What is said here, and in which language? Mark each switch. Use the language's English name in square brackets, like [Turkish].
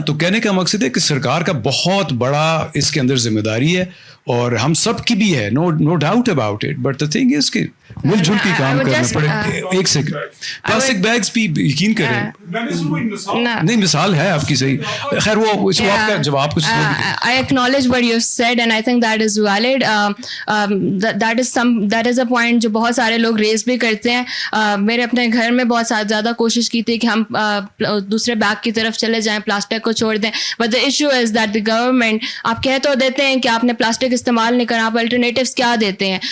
[Hindi] तो कहने का मकसद है कि सरकार का बहुत बड़ा इसके अंदर जिम्मेदारी है, और हम सब की भी है, [English] no doubt about it, but the thing is [Hindi] कि मिलजुल के काम करना पड़े। एक सेकंड, प्लास्टिक बैग्स भी यकीन करें नहीं, मिसाल है आपकी सही, खैर वो आपका जवाब कुछ। [English] I acknowledge what you said and I think that is valid. That is a point [Hindi] जो बहुत सारे लोग रेस भी करते हैं। मेरे अपने घर में बहुत ज़्यादा कोशिश की थी कि हम दूसरे बैग की तरफ चले जाएं, प्लास्टिक को छोड़ दें, [English] but the issue is that the government, [Hindi] आप कह तो देते हैं कि आपने प्लास्टिक इस्तेमाल नहीं करना, आप अल्टरनेटिव्स क्या देते हैं?